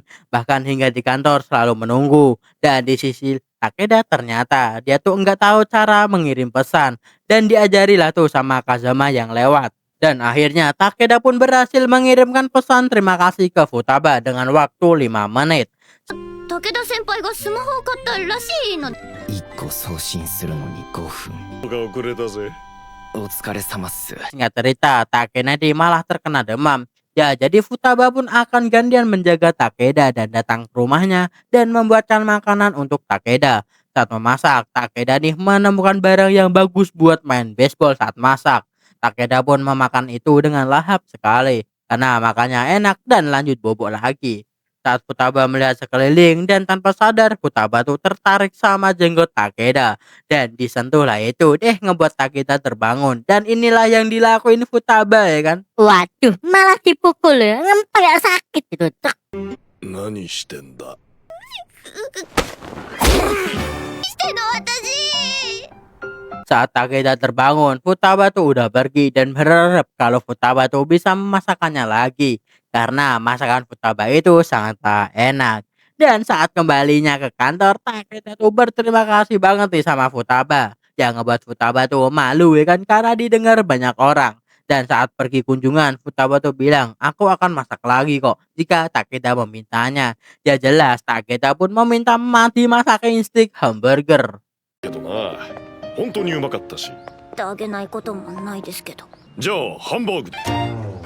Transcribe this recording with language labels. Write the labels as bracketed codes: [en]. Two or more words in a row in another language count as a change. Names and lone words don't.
[id] Bahkan hingga di kantor selalu menunggu. Dan di sisi Takeda ternyata dia tuh nggak tahu cara mengirim pesan dan diajarilah tuh sama Kazama yang lewat. Dan akhirnya Takeda pun berhasil mengirimkan pesan terima kasih ke Futaba dengan waktu 5 menit. [ja] 武田先輩がスマホを買ったらしいの。 1個送信するのに5分。が遅れたぜ。お疲れ様っす。 [id] Singkat cerita, Takeda malah terkena demam. Ya, jadi Futaba pun akan gantian menjaga Takeda dan datang ke rumahnya dan membuatkan makanan untuk Takeda. Saat memasak, Takeda menemukan barang yang bagus buat main baseball saat masak. Takeda pun memakan itu dengan lahap sekali karena makannya enak dan lanjut bobok lagi. Saat Futaba melihat sekeliling dan tanpa sadar Futaba tuh tertarik sama jenggot Takeda dan disentuhlah itu ngebuat Takeda terbangun dan inilah yang dilakuin Futaba ya kan. Waduh, malah dipukul ya. Kayak sakit gitu. Cek. [ja] 何してんだ。しての私。 [id] Saat Takeda terbangun, Futaba tuh udah pergi dan berharap kalau Futaba tuh bisa memasakkannya lagi. Karena masakan Futaba itu sangat enak. Dan saat kembalinya ke kantor, Takeda tuh berterima kasih banget nih sama Futaba. Yang ngebuat Futaba tuh malu ya kan karena didengar banyak orang. Dan saat pergi kunjungan, Futaba tuh bilang, aku akan masak lagi kok jika Takeda memintanya. Ya jelas, Takeda pun meminta dimasakin [en] steak hamburger. [ja] けどな、本当にうまかったし。ってあげないこともないですけど。じゃあハンバーグで。